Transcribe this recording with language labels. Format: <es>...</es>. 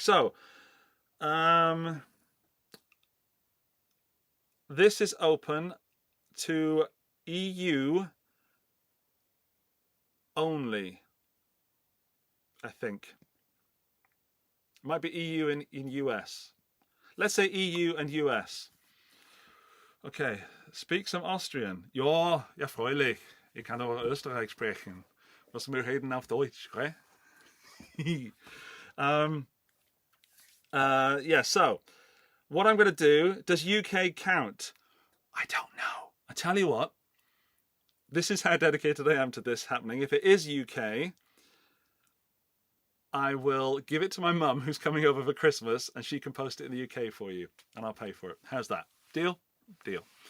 <en>So, this is open to EU only, I think. It might be EU in US. Let's say EU and US. Okay, speak some Austrian.</en> <de>Ja, freilich. Ich kann aber Österreich sprechen. Was wir reden auf Deutsch, right?</de> <en>Yeah, so what I'm going to do, does UK count? I don't know. I tell you what, this is how dedicated I am to this happening. If it is UK, I will give it to my mum who's coming over for Christmas, and she can post it in the UK for you, and I'll pay for it. How's that? Deal? Deal.</en>